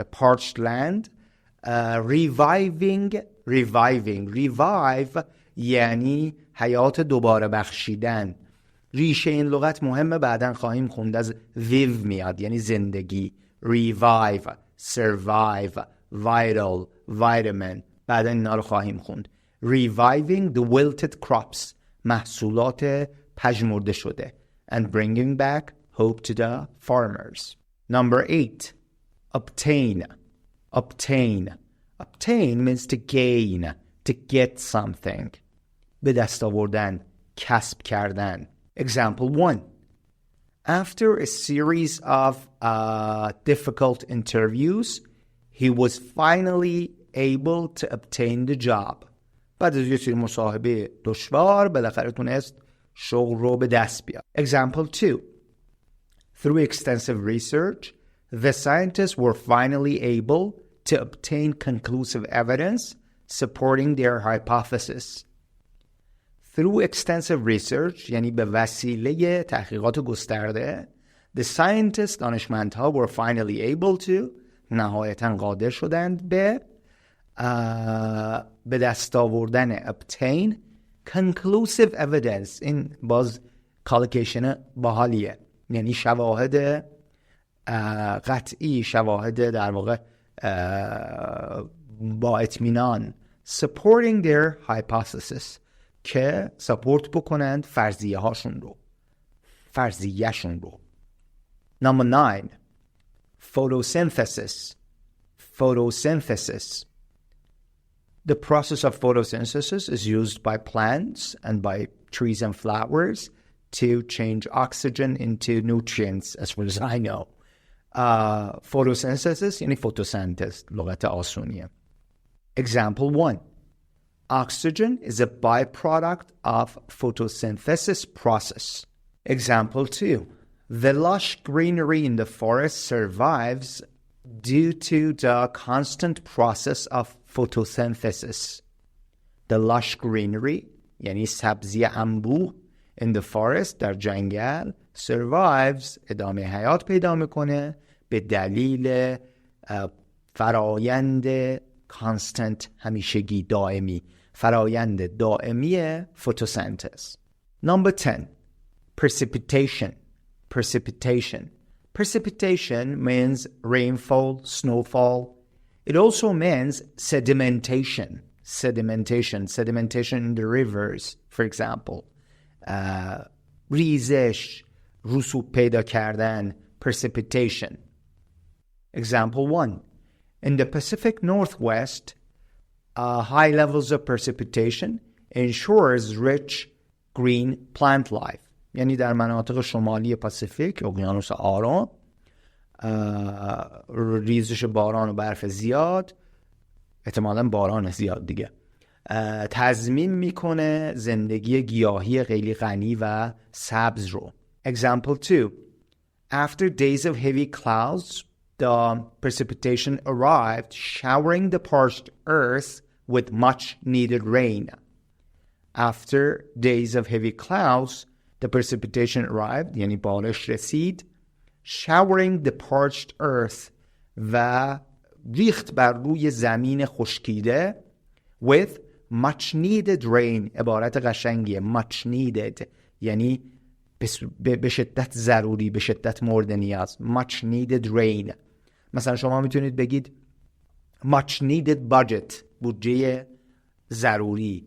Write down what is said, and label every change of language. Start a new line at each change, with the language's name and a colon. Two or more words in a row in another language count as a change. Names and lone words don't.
English: parched land. revive
Persian: یعنی حیات دوباره بخشیدن. ریشه این لغت مهمه، بعدن خواهیم خوند، از viv میاد یعنی زندگی.
English: revive، survive، vital، vitamin،
Persian: بعدن اینا رو خواهیم خوند.
English: reviving the wilted crops،
Persian: محصولات پژمرده شده.
English: and bringing back hope to the farmers. Number 8. Obtain means to gain, to get something.
Persian: به دست آوردن، کسب کردن.
English: Example 1. After a series of difficult interviews, he was finally able to obtain the job.
Persian: بعد از یه سری مصاحبه دشوار بالاخره تونست شغل رو به دست بیاره.
English: Example 2. Through extensive research, The scientists were finally able to obtain conclusive evidence supporting their hypothesis. Through extensive research،
Persian: یعنی به وسیله تحقیقات گسترده،
English: the scientists، دانشمندها were finally able to،
Persian: نهایتاً قادر شدند به دست آوردن
English: obtain conclusive evidence.
Persian: این باز کالکیشن باحالیه، یعنی شواهد قطعی، شواهد در واقع با اطمینان
English: supporting their hypothesis،
Persian: که سپورت بکنند فرضیه هاشون رو، فرضیهشون رو.
English: Number 9. Photosynthesis. Photosynthesis. The process of photosynthesis is used by plants and by trees and flowers to change oxygen into nutrients, as far as I know.
Persian: Photosynthesis یعنی photosynthesis، لغت آسونیه.
English: Example 1. Oxygen is a byproduct of photosynthesis process. Example 2. The lush greenery in the forest survives due to the constant process of photosynthesis. The lush greenery
Persian: یعنی سبزی انبوه
English: in the forest
Persian: در جنگل survives ادامه حیات پیدا میکنه به دلیل فرایند constant همیشگی دائمی، فرایند دائمی photosynthesis.
English: Number 10. Precipitation. Precipitation. Precipitation means rainfall, snowfall. It also means sedimentation. Sedimentation in the rivers, for example.
Persian: ریزش، رسوب پیدا کردن،
English: precipitation. Example 1. In the Pacific Northwest, high levels of precipitation ensures rich green plant life.
Persian: یعنی در مناطق شمالی پاسیفیک، اقیانوس آرام، ریزش باران و برف زیاد، احتمالاً باران زیاد دیگه، تضمین میکنه زندگی گیاهی خیلی غنی و سبز رو.
English: Example 2. After days of heavy clouds, the precipitation arrived, showering the parched earth with much needed rain. After days of heavy clouds, the precipitation arrived,
Persian: یعنی بارش رسید،
English: showering the parched earth
Persian: و ریخت بر روی زمین خشکیده
English: with much needed rain.
Persian: عبارت قشنگیه.
English: much needed
Persian: یعنی به شدت ضروری، به شدت مورد نیاز.
English: much needed rain.
Persian: مثلا شما میتونید بگید
English: much needed budget،
Persian: بودجه ضروری.